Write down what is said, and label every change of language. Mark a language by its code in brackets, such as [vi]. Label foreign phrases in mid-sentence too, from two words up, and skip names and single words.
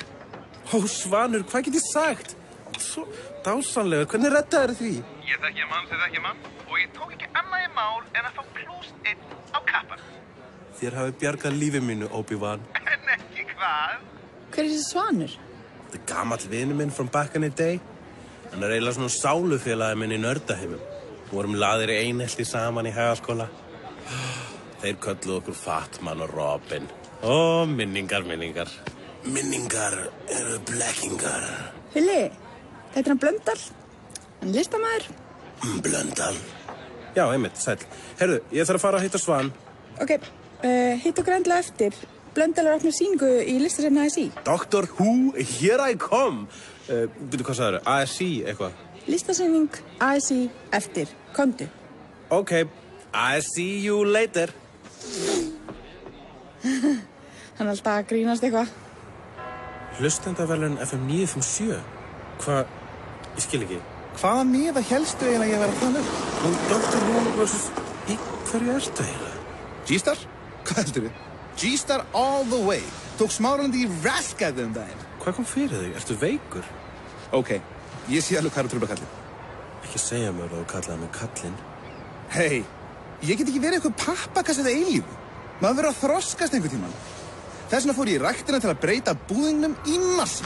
[is] Ó, Svanur, hvað get ég sagt? Svo dásanlegur, hvernig reddaðir því? Ég þekki mann og ég tók ekki annað í mál en að fá +1 á kappan. Þér hafið bjargað lífi mínu, Obi-Wan. En ekki hvað? Hver þessi Svanur? Þetta gamall vinur minn [en] from back in the day. [is] Hann eiginlega svona sálufélagi minn í nördaheimum. Vorum laðir í einhelti saman í Hagaskóla. Þeir kölluðu okkur Fatman og Robin. Ó, minningar. Minningar eru blekkingar. Hulli, þetta hann Blöndal. Hann listamaður. Blöndal. Já, einmitt, sæll. Herðu, ég þarf að fara að hitta Svan. Ok, hitt okkur endilega eftir. Blöndal opna sýningu í listasafni ASI. [en] Doctor Who, here I come. [is] Byrju, hvað sagðirðu? ASI, eitthvað? Listasýning ASI eftir. Komdu. [en] Ok, I see you later. [is] Hann alltaf að grínast eitthvað. Hlustendaverðlaun FM 957. Hvað? Ég skil ekki. Hvaða miða hélstu eiginlega ég að vera að tala Og Doctor Who versus... Í hverju ertu eiginlega? G-Star? Hvað heldur þið? [en] G-Star all the way. [is] Tók smárandi í raskaði daginn. Hvað kom fyrir þig? Ertu veikur? Ok, ég sé alveg hvað er að trúba kallinn. Ekki segja mér að þú kallaði mig kallinn. Hey, ég get ekki verið eitthvað pappakass eða eilífu. Maður verður að þroskast einhvern tímann. Þess vegna fór ég í ræktina til að breyta búðingnum í massa.